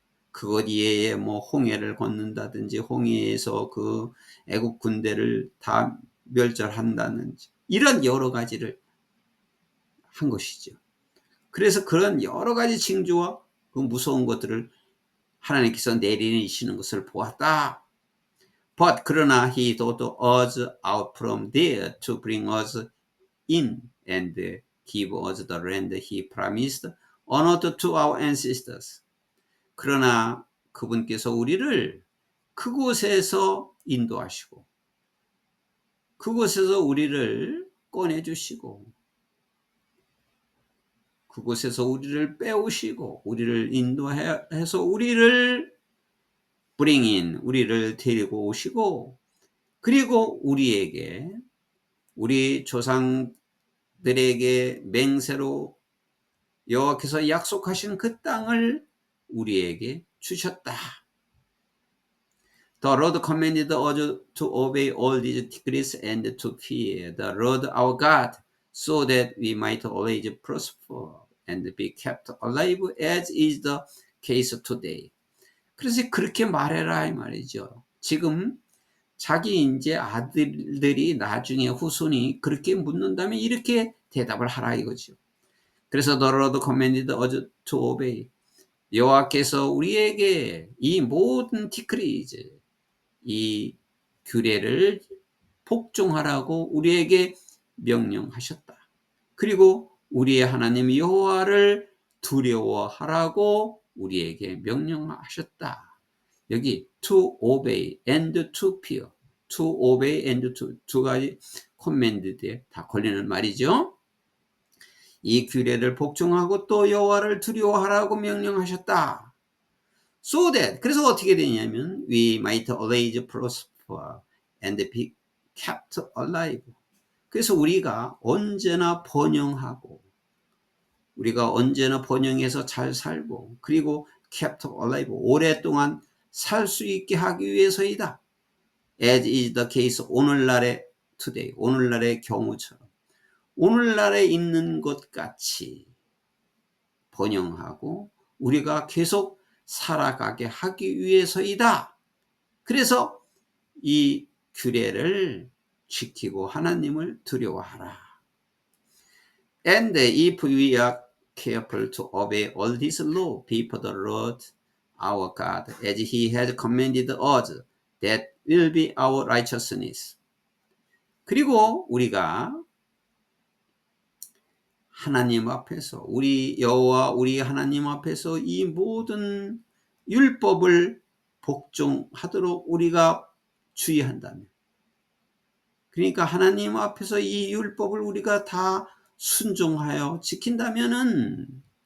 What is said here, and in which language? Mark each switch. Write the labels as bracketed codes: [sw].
[ko] 그것 이외에 뭐 홍해를 건넌다든지, 홍해에서 그 애국 군대를 다 멸절한다든지, 이런 여러 가지를 한 것이죠. 그래서 그런 여러 가지 징조와 그 무서운 것들을 하나님께서 내리시는 것을 보았다. [en] But [ko] 그러나 [en] he brought us out from there to bring us in and give us the land he promised on earth to our ancestors. [ko] 그러나 그분께서 우리를 그곳에서 인도하시고, 그곳에서 우리를 꺼내주시고, 그곳에서 우리를 빼오시고, 우리를 인도해서 우리를 [en] bring in, [ko] 우리를 데리고 오시고, 그리고 우리에게, 우리 조상들에게 맹세로 여호와께서 약속하신 그 땅을 우리에게 주셨다. [en] The Lord commanded us to obey all these decrees and to fear the Lord our God, so that we might always prosper and be kept alive, as is the case today. [ko] 그래서 그렇게 말해라 이 말이죠. 지금 자기 이제 아들들이 나중에 후손이 그렇게 묻는다면 이렇게 대답을 하라 이거죠. 그래서 [en] The Lord commanded us to obey. [ko] 여호와께서 우리에게 이 모든 디크리즈, 이 규례를 복종하라고 우리에게 명령하셨다. 그리고 우리의 하나님 여호와를 두려워하라고 우리에게 명령하셨다. 여기 [en] to obey and to [ko] fear, to obey and to, 두 가지 코맨드에 다 걸리는 말이죠. 이 규례를 복종하고 또 여호와를 두려워하라고 명령하셨다. [en] So that, [ko] 그래서 어떻게 되냐면 [en] we might always prosper and be kept alive. [ko] 그래서 우리가 언제나 번영하고, 우리가 언제나 번영해서 잘 살고, 그리고 [en] kept alive, [ko] 오랫동안 살 수 있게 하기 위해서이다. [en] As is the case, [ko] 오늘날의 [en] today, [ko] 오늘날의 경우처럼 오늘날에 있는 것 같이 번영하고 우리가 계속 살아가게 하기 위해서이다. 그래서 이 규례를 지키고 하나님을 두려워하라. [en] And if we are careful to obey all this law before the Lord our God, as he has commanded us, that will be our righteousness. [ko] 그리고 우리가 하나님 앞에서 우리 여호와 우리 하나님 앞에서 이 모든 율법을 복종하도록 우리가 주의한다면, 그러니까 하나님 앞에서 이 율법을 우리가 다 순종하여 지킨다면은